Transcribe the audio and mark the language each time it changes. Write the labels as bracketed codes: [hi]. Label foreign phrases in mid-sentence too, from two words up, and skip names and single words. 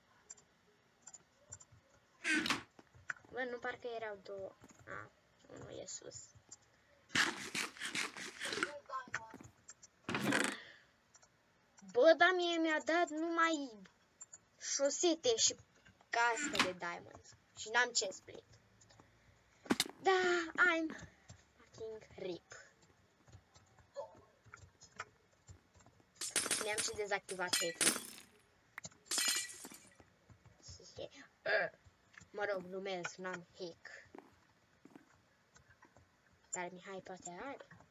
[ro] Bă, nu parcă erau două. Unul e sus. Bă, dar mie mi-a dat numai șosete și cască de diamond. Și n-am ce split. Da, [en] I'm fucking rip. [ro] Mi-am și dezactivat hack-ul. Mă rog, glumesc, n-am hack. Dar Mihai poate are.